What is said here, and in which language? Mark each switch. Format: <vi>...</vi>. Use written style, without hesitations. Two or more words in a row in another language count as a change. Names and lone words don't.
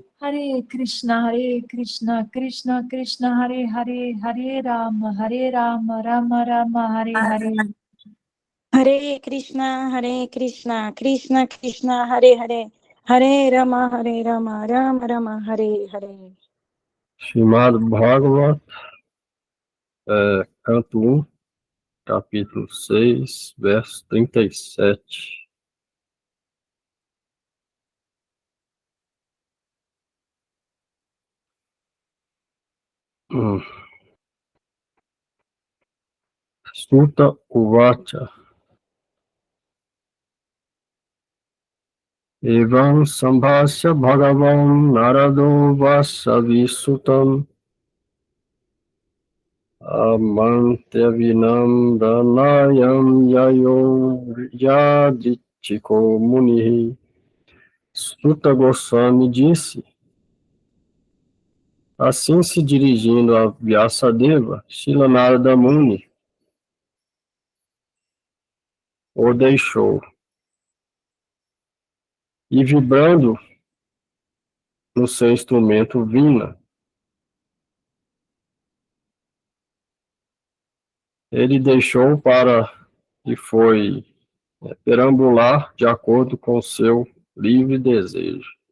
<sa>Hare Krishna Krishna Krishna Hare Hare Hare Rama Rama Rama Hare Hare. Hare Krishna Krishna Krishna Hare Hare Hare Rama Rama Hare Hare.</sa> <pt>Srimad Bhagavat, canto 1, capítulo 6, verso 37.</pt> <sa>Sutta Uvacha. Evam Sambhasya Bhagavan Narado Vasavisutam Amantyavinam Danayam Yayo Yadichiko Munihi.</sa> <pt>Sutta Goswami disse: assim se dirigindo a Vyasadeva, Shila Narada Muni o deixou, e vibrando no seu instrumento Vina, ele deixou e foi perambular de acordo com seu livre desejo.</pt>